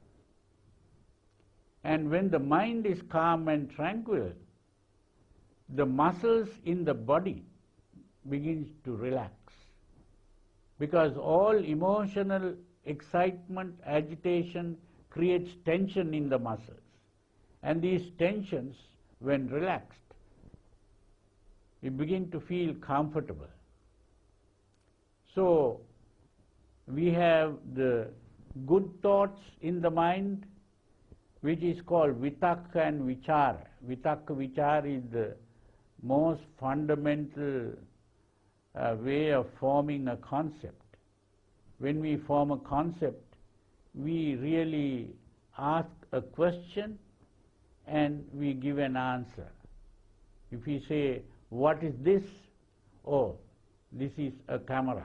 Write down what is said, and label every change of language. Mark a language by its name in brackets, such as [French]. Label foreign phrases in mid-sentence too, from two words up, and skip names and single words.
[English] And when the mind is calm and tranquil, the muscles in the body begins to relax, because all emotional excitement, agitation creates tension in the muscles, and these tensions, when relaxed, we begin to feel comfortable. So we have the good thoughts in the mind, which is called vitakka and vichara. [Pali] Vitakka vichara [English] is the most fundamental way of forming a concept. When we form a concept, we really ask a question and we give an answer. If we say, what is this? Oh, this is a camera.